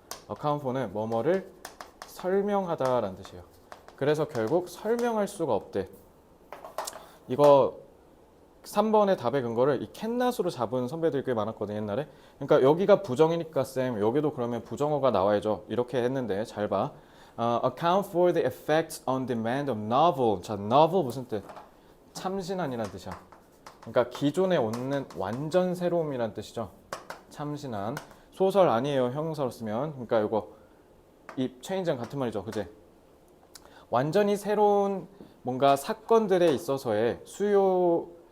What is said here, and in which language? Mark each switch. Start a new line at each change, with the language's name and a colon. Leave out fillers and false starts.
Korean: account for는 뭐뭐를 설명하다라는 뜻이에요. 그래서 결국 설명할 수가 없대. 이거 3번의 답의 근거를 이 캔낫으로 잡은 선배들이 꽤 많았거든 옛날에. 그러니까 여기가 부정이니까 쌤 여기도 그러면 부정어가 나와야죠. 이렇게 했는데 잘 봐.
English: account for the effects on demand of novel.
Korean: 자, novel 무슨 뜻? 참신한이라는 뜻이야. 그러니까 기존에 없는 완전 새로움이라는 뜻이죠. 참신한. 소설 아니에요. 형용사로 쓰면. 그러니까 이거 이 체인지랑 같은 말이죠. 그제? 완전히 새로운 뭔가 사건들에 있어서의 수요